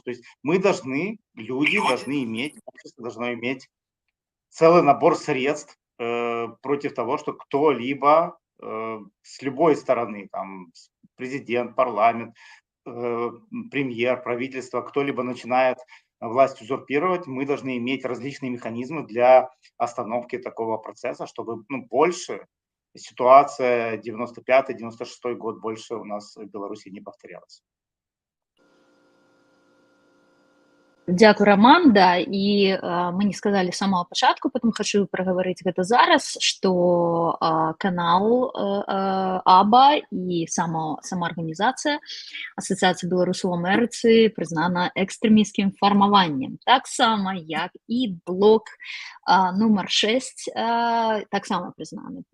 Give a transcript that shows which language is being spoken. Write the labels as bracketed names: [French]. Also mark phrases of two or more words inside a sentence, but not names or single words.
[Russian] То есть мы должны, люди должны иметь, общество должно иметь целый набор средств против того, что кто-либо с любой стороны, там президент, парламент, премьер, правительство, кто-либо начинает власть узурпировать, мы должны иметь различные механизмы для остановки такого процесса, чтобы больше ситуация 95-96 год больше у нас в Беларуси не повторялась. [Belarusian] Дякую, Роман, да, і [Russian] мы не сказали [Belarusian] з самого пачатку, потом хочу праговорыць гэта зараз, што канал АБА і самаарганізацыя Асацыяцыя беларусаў у Амерыцы прызнана экстрэмісцкім фармаваннем, таксама як і блок нумар 6 таксама прызнаны.